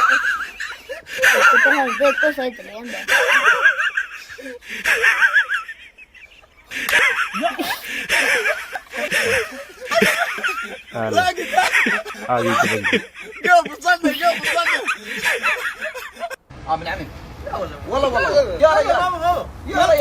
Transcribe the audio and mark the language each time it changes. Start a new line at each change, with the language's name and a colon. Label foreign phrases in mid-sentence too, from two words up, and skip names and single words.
Punjabi: ਇੱਕ ਤਾਂ ਹੱਸਦੇ ਇੱਕ ਤਾਂ ਸਹੀ ਚਲੇ ਜਾਂਦਾ ਆ ਗਈ
Arabic: قوم بتصلي قوم بتصلي من عمي والله والله يا ريال يا ريال